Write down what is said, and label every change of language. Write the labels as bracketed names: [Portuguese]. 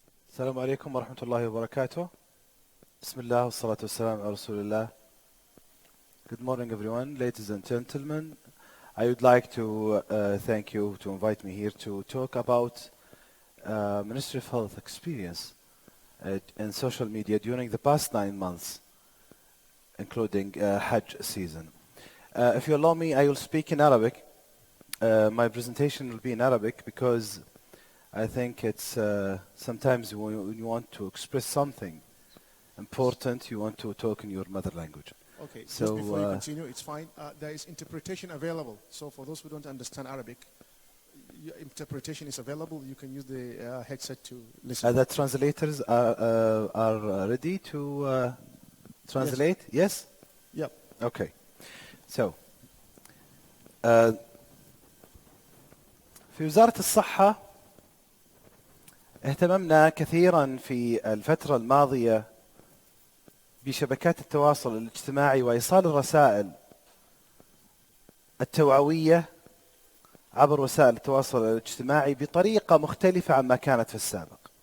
[Arabic] السلام عليكم ورحمة الله وبركاته. بسم الله والصلاة والسلام على رسول الله. [English] Good morning everyone, ladies and gentlemen. I would like to thank you to invite me here to talk about Ministry of Health experience in social media during the past 9 months, including Hajj season. If you allow me, I will speak in Arabic. My presentation will be in Arabic because I think it's sometimes when you want to express something important, you want to talk in your mother language. Okay, So, just before you continue, it's fine. There is interpretation available. So for those who don't understand Arabic, interpretation is available. You can use the headset to listen. The translators are ready to translate? Yes? Yep. Okay. [Arabic] So, في وزارة الصحة اهتممنا كثيرا في الفترة الماضية بشبكات التواصل الاجتماعي وإيصال الرسائل التوعوية عبر وسائل التواصل الاجتماعي بطريقة مختلفة عما كانت في السابق.